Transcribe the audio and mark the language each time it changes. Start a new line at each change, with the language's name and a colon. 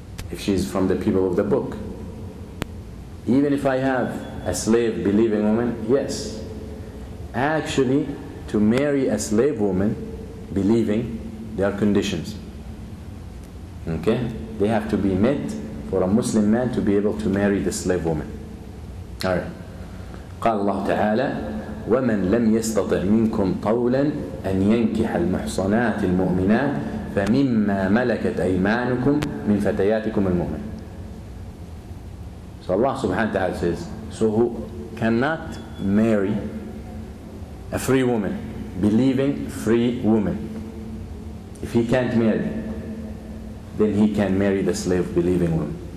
English: If she's from the people of the book. Even if I have a slave believing woman, yes. Actually, to marry a slave woman believing, there are conditions. Okay? They have to be met for a Muslim man to be able to marry the slave woman. Alright.
Arabic: قال الله تعالى ومن لم يستطع منكم طولا أن ينكح المحصنات المؤمنات فمما ملكت أيمانكم من فتياتكم المؤمن.
English: So Allah subhanahu wa ta'ala says, so who cannot marry a free woman, believing free woman, if he can't marry, then he can marry the slave believing woman.